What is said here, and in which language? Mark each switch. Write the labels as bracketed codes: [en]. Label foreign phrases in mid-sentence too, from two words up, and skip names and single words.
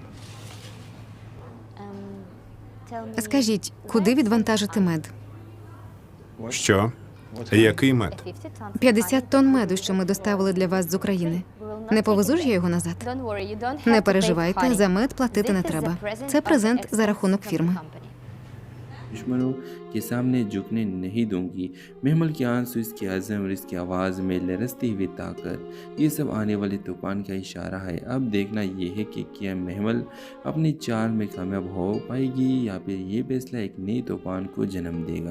[uk] Скажіть, куди відвантажити мед? Що? Який мед? 50 тонн меду, що ми доставили для вас з України. Не повезу ж я його назад? Не переживайте, за мед платити не треба. Це презент за рахунок фірми. [hi] दुश्मनों के सामने झुकने नहीं दूंगी। महमल के आंसू, इसकी अज़म और इसकी आवाज़ में लरसती हुई ताकत, ये सब आने वाले तूफान का इशारा है। अब देखना ये है कि क्या महमल अपनी चाल में कामयाब हो पाएगी या फिर ये फैसला एक नए तूफान को जन्म देगा।